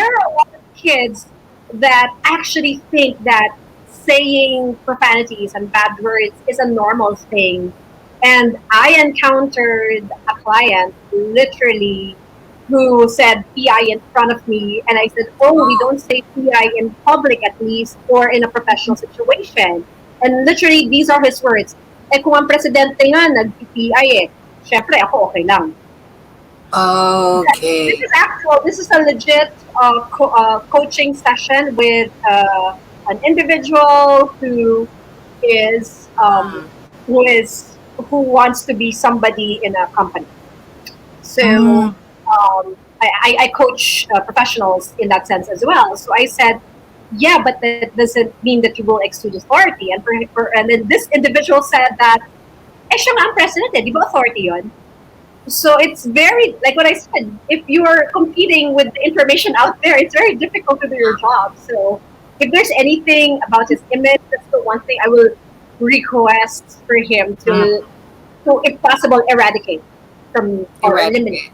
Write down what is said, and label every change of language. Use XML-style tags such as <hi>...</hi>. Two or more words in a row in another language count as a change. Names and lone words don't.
<en>there are a lot of kids that actually think that saying profanities and bad words is a normal thing. And I encountered a client literally who said PI in front of me, and I said, "Oh, we don't say PI in public at least or in a professional situation." And literally, these are his words.</en> <tl>Eh kung ang presidente nga nag-PI eh, syempre ako okay lang.</tl> <en>Okay. This is a legit coaching session with an individual is um, who wants to be somebody in a company. So I coach professionals in that sense as well. So I said, yeah, but that doesn't mean that you will exude authority. And then this individual said that,</en> <tl>siya nga ang president eh, di ba authority yun?</tl> <en>So it's very, like what I said, if you're competing with the information out there, it's very difficult to do your job. So if there's anything about his image, that's the one thing I will request for him to if possible, eradicate from or eliminate.</en>